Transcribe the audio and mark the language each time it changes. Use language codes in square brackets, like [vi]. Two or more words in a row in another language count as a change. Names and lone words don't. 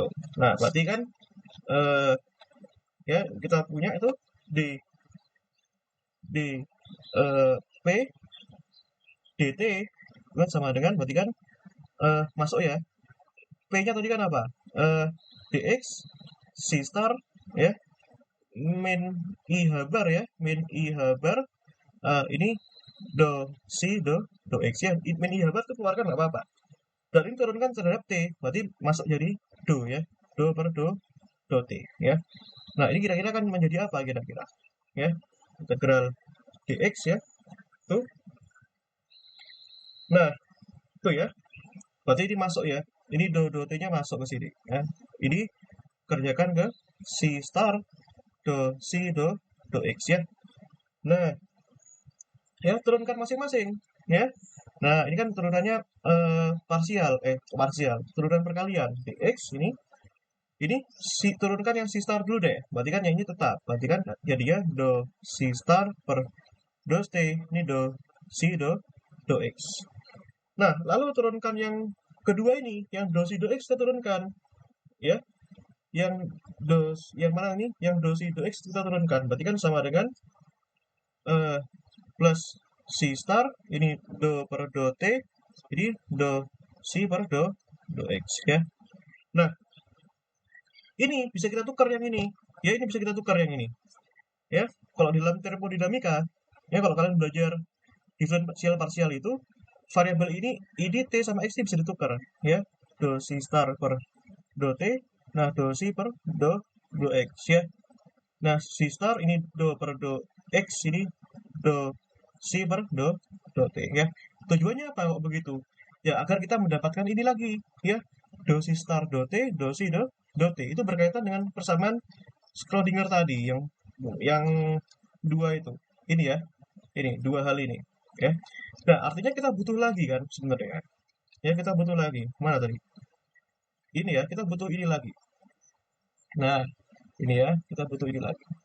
[id] Nah, berarti kan ya kita punya itu di P dt kan sama dengan, berarti kan masuk ya, P-nya tadi kan apa? Dx C star ya, min I bar ya, min I bar ini do si do x ya. Min ihabar itu keluarkan nggak apa-apa. Dan ini turunkan terhadap t, berarti masuk jadi do ya. Do per do t ya. Nah, ini kira-kira kan menjadi apa kira-kira? Ya, integral dx ya. Tuh. Nah, itu ya. Berarti ini masuk ya. Ini do t-nya masuk ke sini ya. Ini kerjakan ke si star do si do x ya. Nah, ya turunkan masing-masing ya. Nah, ini kan turunannya parsial, turunan perkalian dx ini si turunkan yang si star dulu deh. Berarti kan yang ini tetap. Berarti kan jadinya do si star per do t, ini do si do x. Nah, lalu turunkan yang kedua ini, yang do si do x kita turunkan ya. Yang mana ini? Yang do si do x kita turunkan. Berarti kan sama dengan plus si star ini do per do t, jadi do si per do x ya. Nah, ini bisa kita tukar yang ini. Ya, ini bisa kita tukar yang ini. Ya, kalau di dalam termodinamika, ya kalau kalian belajar diferensial parsial itu, variabel ini t sama x bisa ditukar ya. Do si star per do t, nah do si per do x ya. Nah, si star ini do per do x, ini do si per do t ya. Tujuannya apa kok begitu? Ya, agar kita mendapatkan ini lagi ya. Do si star do t, do si do t. Itu berkaitan dengan persamaan Schrödinger tadi yang dua itu. Ini ya. Ini dua hal ini ya. Nah, artinya kita butuh lagi kan sebenarnya. Ya, kita butuh lagi. Mana tadi? Ini ya, kita butuh ini lagi. Nah, ini ya, kita butuh ini lagi.